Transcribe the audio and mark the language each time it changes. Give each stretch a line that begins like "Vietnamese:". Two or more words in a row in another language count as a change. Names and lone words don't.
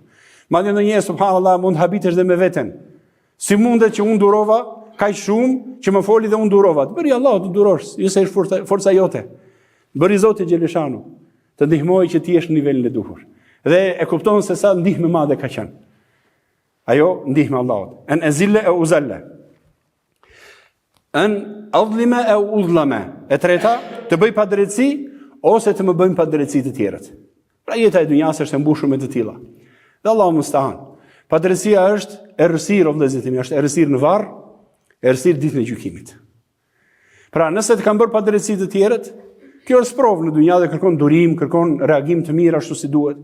Albanian: Madje ndonjëherë subhanallahu mund habitesh dhe me veten. Si mundet që unë durova kaq shumë që më foli dhe unë durova. Të bëri Allahu të durosh, jo se është forca jote. Bëri Zoti xheleshanu të ndihmojë që ti jesh në nivelin e duhur. Dhe e kupton se sa ndihmë madhe ka qenë. Ajo ndihmë e Allahut.
Arabic: أن أزل أو أزل. أن أظلم أو أظلم.
Albanian: E treta, të bëj padrejtësi ose të më bëjmë padrejtësi të tjerët. Pra jeta e dunjas është e mbushur me të tilla. Dhe
Arabic: الله المستعان.
Albanian: Padrejtësia është errësirë, vëllezërit, është errësirë në varr, errësirë ditën e gjykimit. Pra nëse të kanë bërë padrejtësi të tjerët, kjo është provë në dunja dhe kërkon durim, kërkon reagim të mirë ashtu si duhet.